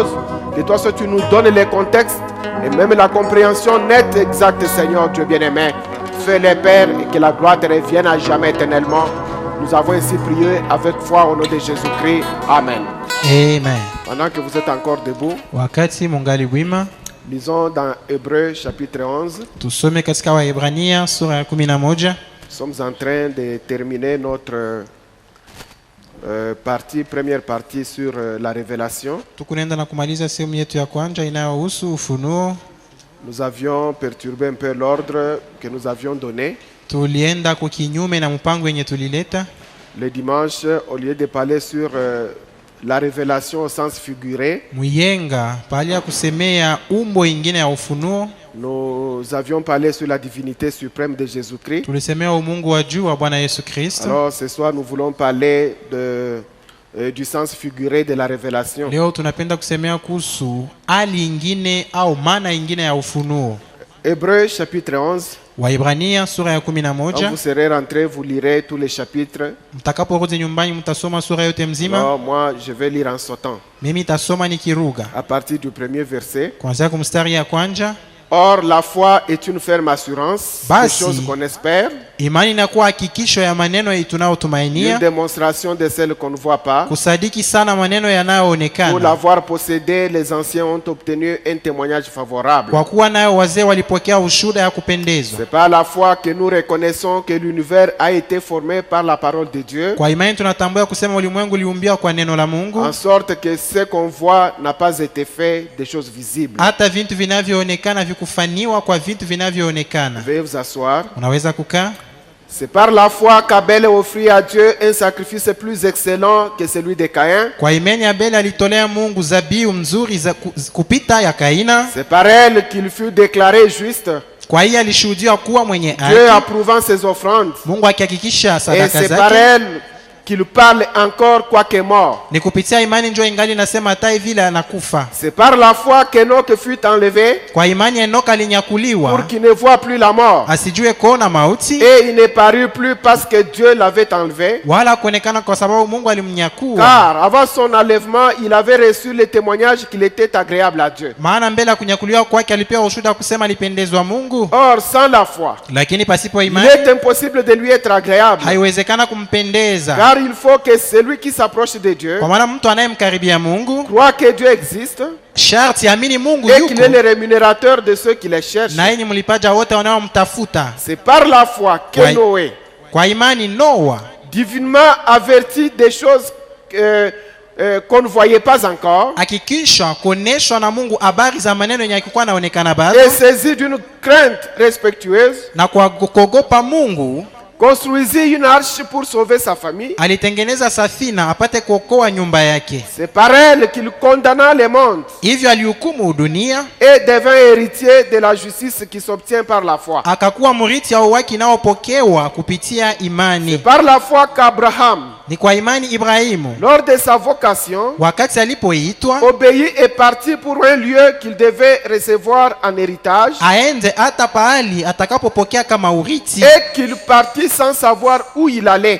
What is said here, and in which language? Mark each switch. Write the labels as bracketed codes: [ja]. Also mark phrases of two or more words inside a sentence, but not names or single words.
[fr] Que toi seul tu nous donnes les contextes et même la compréhension nette, exacte, Seigneur Dieu bien-aimé. Fais-les, Père, et que la gloire te revienne à jamais éternellement. Nous avons ainsi prié avec foi au nom de Jésus-Christ. Amen. Amen. Pendant que vous êtes encore debout, [sw] wakati mungali wima, [fr] lisons dans Hébreux chapitre 11. [sw] tusome katika Waebrania sura ya 11. [fr] Nous sommes en train de terminer notre première partie sur la révélation. [sw] Tukunaenda na kumaliza sehemu yetu ya kwanza inayohusu ufunuo. [fr] Nous avions perturbé un peu l'ordre que nous avions donné. [sw] Tulienda kukinyume na mpango yenye tulileta. [fr] Le dimanche, au lieu de parler sur la révélation au sens figuré, [sw] Muyenga pali ya kusemea umbo ingine ya ufunuo, [fr] nous avions parlé sur la divinité suprême de Jésus-Christ. [sw] tulisemea umungu wa juu wa Bwana Yesu Kristo. [fr] Alors ce soir, nous voulons parler du sens figuré de la révélation. [sw] Leo tunapenda kusemea kuhusu hali ingine au maana ingine ya ufunuo. [fr] Hébreux chapitre 11. [sw] Waebrania sura ya 11. [fr] Quand vous serez rentrés, vous lirez tous les chapitres. [sw] Mtakaporudi nyumbani mtasoma sura yote mzima. [fr] Alors moi, je vais lire en sautant. [sw] Mimi tasoma nikiruga. [fr] À partir du premier verset. [sw] Kuanzia kumstari ya kwanza. [fr] Or, la foi est une ferme assurance des choses qu'on espère. [sw] Imani inakuwa hakikisho ya maneno tunayotumainia. [fr] Une démonstration de celles qu'on ne voit pas. [sw] Kusadiki sana maneno yanayoonekana. [fr] Pour l'avoir possédé, les anciens ont obtenu un témoignage favorable. [sw] Kwa kuwa nayo wazee walipokea ushuhuda ya kupendezwa. [fr] C'est par la foi que nous reconnaissons que l'univers a été formé par la parole de Dieu. [sw] Kwa imani tunatambua kusema ulimwengu uliumbiwa kwa neno la Mungu. [fr] En sorte que ce qu'on voit n'a pas été fait des choses visibles. [sw] Hata vitu vinavyoonekana kufaniwa kwa vitu vinavyoonekana. [fr] Veuillez vous asseoir. [sw] Unaweza kukaa. [fr] C'est par la foi qu'Abel offrit à Dieu un sacrifice plus excellent que celui de Caïn. [sw] Kwa imani Abel alitolea Mungu zabihu mzuri kupita ya Kaina. [fr] C'est par elle qu'il fut déclaré juste. [sw] Kwa hiyo alishuhudiwa kuwa mwenye haki. [fr] Dieu approuvant ses offrandes. [sw] Mungu akihakikisha sadaka zake. [fr] Et c'est par elle qu'il parle encore quoique mort. [sw] Ni kupitia imani njoo ingali nasema hata vile anakufa. [fr] C'est par la foi qu'Enoch fut enlevé. [sw] Kwa imani Enoka alinyakuliwa. [fr] Pour qu'il ne voit plus la mort. [sw] Asijue kuona mauti. [fr] Et il ne parut plus parce que Dieu l'avait enlevé. [sw] Wala kuonekana kwa sababu Mungu alimnyakua. [fr] Car avant son enlèvement, il avait reçu le témoignage qu'il était agréable à Dieu. [sw] Maana mbele kunyakuliwa kwake alipewa ushuhuda kusema alipendezwa Mungu. [fr] Or sans la foi, [sw] lakini pasipo imani, [fr] il est impossible de lui être agréable. [sw] Haiwezekana kumpendeza. [fr] Car il faut que celui qui s'approche de Dieu, [sw] kwa maana mtu anayemkaribia Mungu, [fr] croit que Dieu existe, [sw] sharti amini Mungu [fr] et [sw] yuko, [fr] qu'il est le rémunérateur de ceux qui les cherchent. [sw] Na yeye ni mlipaja wote wanaomtafuta. [fr] C'est par la foi que Noé, [sw] kwa imani Noa, [fr] divinement averti des choses qu'on ne voyait pas encore, [sw] akikisha kuoneshwa na Mungu habari za maneno yenye yakikuwa naonekana [fr] et [sw] bado, [fr] saisi d'une crainte respectueuse, [sw] na kwa kuogopa Mungu [fr] construisit une arche pour sauver sa famille. [sw] alitengeneza safina apate kuokoa nyumba yake. [fr] C'est par elle qu'il condamna les mondes [sw] Hivyo alihukumu dunia, [fr] et devint héritier de la justice qui s'obtient par la foi. [sw] akakuwa mrithi au haki inayopokewa kupitia imani. [fr] Par la foi qu'Abraham, [sw] Ni kwa imani Ibrahimu [fr] lors de sa vocation, [sw] wakati alipoitwa [fr] obéit et partit pour un lieu qu'il devait recevoir en héritage, [sw] aende hata pahali atakapopokea kama urithi, [fr] et qu'il partit sans savoir où il allait.